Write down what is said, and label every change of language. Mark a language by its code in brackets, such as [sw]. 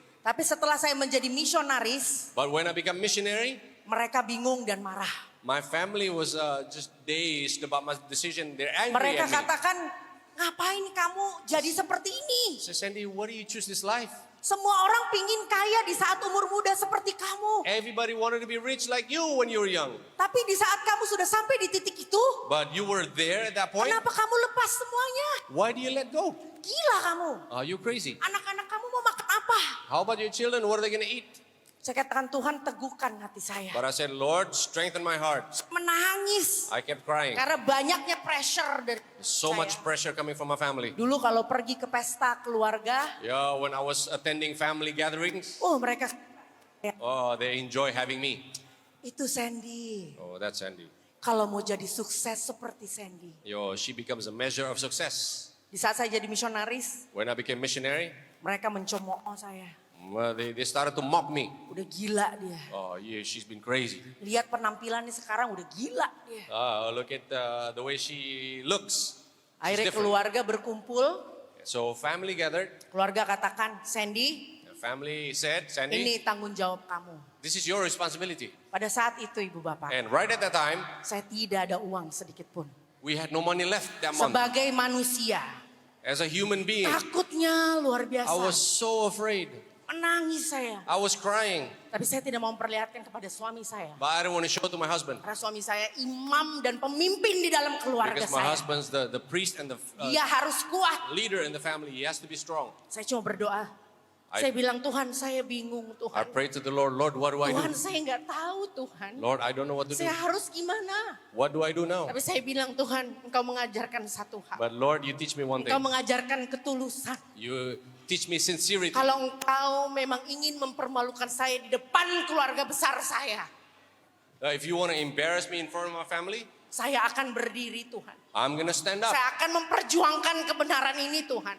[id] Tapi setelah saya menjadi misionaris, [en] But when I became missionary, [id] mereka bingung dan marah. [en] my family was just dazed about my decision. They're angry [id] Mereka [en] at me. [id] katakan, ngapain kamu jadi seperti ini? [en] So Sandy, why do you choose this life? [id] Semua orang pingin kaya di saat umur muda seperti kamu. [en] Everybody wanted to be rich like you when you were young. [id] Tapi di saat kamu sudah sampai di titik itu, [en] But you were there at that point. [id] kenapa kamu lepas semuanya? [en] Why do you let go? [id] Gila kamu. [en] Are you crazy? [id] Anak-anak kamu mau makan apa? [en] How about your children? What are they going to eat? [id] Saya katakan Tuhan teguhkan hati saya. [en] But I said, Lord, strengthen my heart. [id] Menangis. [en] I kept crying. [id] Karena banyaknya pressure dari [en] So [id] saya. [en] much pressure coming from my family. [id] Dulu kalau pergi ke pesta keluarga, [en] Yeah, when I was attending family gatherings, [id] mereka [en] oh, they enjoy having me. [id] itu Sandy. [en] Oh, that's Sandy. [id] Kalau mau jadi sukses seperti Sandy. [en] Yo, she becomes a measure of success. [id] Di saat saya jadi misionaris, [en] When I became missionary, [id] mereka mencemooh saya. [en] well, they started to mock me. [id] Udah gila dia. [en] Oh, yeah, she's been crazy. [id] Lihat penampilannya sekarang udah gila dia. [en] Look at the way she looks. She's [id] Akhirnya [en] different. [id] keluarga berkumpul, [en] So family gathered. [id] keluarga katakan, Sandy, [en] The family said, Sandy, [id] ini tanggung jawab kamu. [en] this is your responsibility. [id] Pada saat itu ibu bapak, [en] And right at that time, [id] saya tidak ada uang sedikit pun. [en] we had no money left that month. [id] Sebagai manusia, [en] As a human being, takutnya luar I was so afraid. [id] Menangis saya. [en] I was crying, [id] Tapi saya tidak mau memperlihatkan kepada suami saya. [en] but I didn't want to show it to my husband. [id] Karena suami saya imam dan pemimpin di dalam keluarga [en] Because my [id] saya. [en] husband's the priest and the [id] Dia harus kuat. [en] leader in the family. He has to be strong. [id] Saya cuma berdoa. Saya bilang, Tuhan saya bingung [en] I [id] Tuhan. [en] prayed to the Lord, Lord, what do I [id] Tuhan [en] do? [id] saya nggak tahu Tuhan. [en] Lord, I don't know what to do. [id] Saya harus gimana? [en] What do I do now? [id] Tapi saya bilang Tuhan, Engkau mengajarkan satu hal. [en] But Lord, you teach me one [id] Engkau mengajarkan ketulusan. [en] You teach me sincerity. [id] Kalau engkau memang ingin mempermalukan saya di depan keluarga besar saya, [en] If you want to embarrass me in front of my family, [id] saya akan berdiri Tuhan. [en] I'm going to stand up. [id] Saya akan memperjuangkan kebenaran ini Tuhan.